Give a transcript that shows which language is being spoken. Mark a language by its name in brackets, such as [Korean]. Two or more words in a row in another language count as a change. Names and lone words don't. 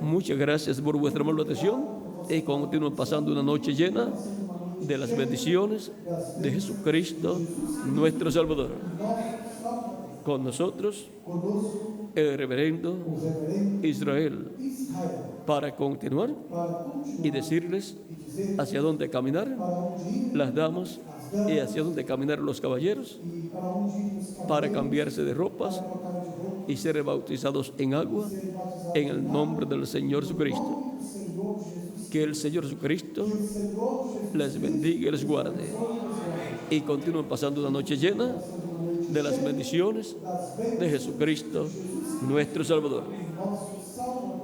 [Spanish] Muchas gracias por vuestra amable atención y continúen pasando una noche llena de las bendiciones de Jesucristo, nuestro Salvador. [Portuguese] Nosso Salvador. [Spanish] Con nosotros, [Portuguese] Conosco, [Spanish] el reverendo [Portuguese] o reverendo [Spanish] Israel, [Portuguese] Israel, [Spanish] para continuar [Portuguese] para continuar [Spanish] y decirles [Portuguese] e dizer [Spanish] hacia dónde caminar [Portuguese] para onde ir [Spanish] las damas y hacia dónde caminar los caballeros [Portuguese] e para onde ir os para cavaleiros, [Spanish] cambiarse de ropas [Portuguese] para trocar de roupa, [Spanish] y ser bautizados en agua [Portuguese] serem batizados [Spanish] en el nombre del Señor Jesucristo. [Portuguese] nome do Senhor Jesus. [Spanish] Que el Señor Jesucristo [Portuguese] Que o Senhor Jesus [Spanish] les bendiga y les guarde y continúen pasando una noche llena de las bendiciones de Jesucristo, nuestro Salvador. [Portuguese] nosso Salvador.